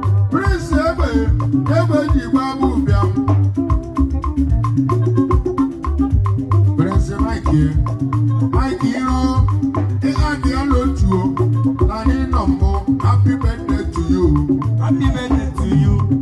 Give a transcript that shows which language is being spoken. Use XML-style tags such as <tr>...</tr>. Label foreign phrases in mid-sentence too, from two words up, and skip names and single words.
<ig>Prince Egbe, Egbe ji gba bụ ụbịam. Prince Mike, Mike Iro, ị adịọla otu o, na anyị nọ mbụ.</ig> <en>Happy birthday to you. Happy birthday to you.</en>